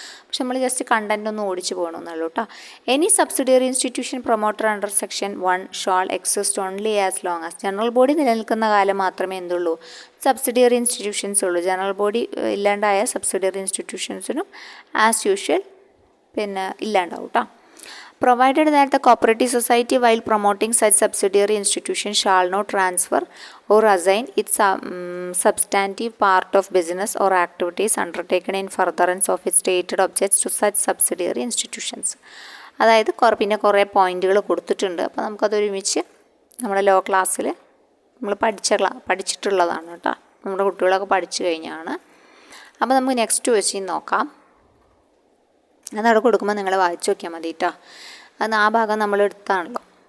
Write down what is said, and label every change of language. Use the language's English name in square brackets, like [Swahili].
[Malayalam] പക്ഷെ നമ്മൾ just content ഒന്ന് ഓടിച്ച് പോകണമെന്നുള്ളൂ കേട്ടോ. [English] Any subsidiary institution promoter under section 1 shall exist only as long as. [Malayalam] General body നിലനിൽക്കുന്ന കാലം മാത്രമേ എന്തുള്ളൂ? സബ്സിഡിയറി ഇൻസ്റ്റിറ്റ്യൂഷൻസ് ഉള്ളൂ. General body ഇല്ലാണ്ടായ subsidiary ഇൻസ്റ്റിറ്റ്യൂഷൻസിനും as usual ഇല്ലാണ്ടാവും കേട്ടോ. [English] Provided that the cooperative society while promoting such subsidiary institution shall not transfer or assign its substantive part of business or activities undertaken in furtherance of its stated objects to such subsidiary institutions. [Malayalam] അതായത് പിന്നെ കുറേ പോയിന്റുകൾ കൊടുത്തിട്ടുണ്ട്. അപ്പോൾ നമുക്കതൊരുമിച്ച് നമ്മുടെ law ക്ലാസ്സിൽ നമ്മൾ പഠിച്ചിട്ടുള്ളതാണ് കേട്ടോ. നമ്മുടെ കുട്ടികളൊക്കെ പഠിച്ചു കഴിഞ്ഞാണ്. അപ്പോൾ നമുക്ക് നെക്സ്റ്റ് ക്വസ്റ്റ്യൻ നോക്കാം. അതവിടെ കൊടുക്കുമ്പോൾ നിങ്ങൾ വായിച്ചു നോക്കിയാൽ മതി കേട്ടോ. അത് ആ ഭാഗം നമ്മൾ എടുത്താണല്ലോ.